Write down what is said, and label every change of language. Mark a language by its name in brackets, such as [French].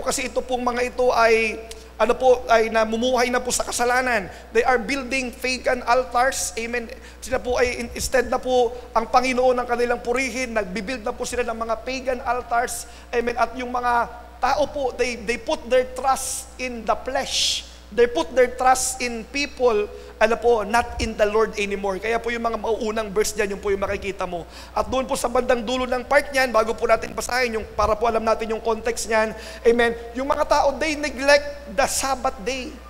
[Filipino] Kasi ito pong mga ito ay namumuhay na po sa kasalanan. [English] They are building pagan altars. Amen. [Filipino] Sila po ay, instead na po ang Panginoon ng kanilang purihin, nagbibuild na po sila ng mga pagan altars. [English] Amen. [Filipino] At yung mga tao po, [English] they put their trust in the flesh. They put their trust in people, not in the Lord anymore. [Filipino] Kaya po yung mga mauunang verse dyan, yung po yung makikita mo. At doon po sa bandang dulo ng part niyan, bago po natin basahin, para po alam natin yung context niyan, amen, yung mga tao, [English] they neglect the Sabbath day.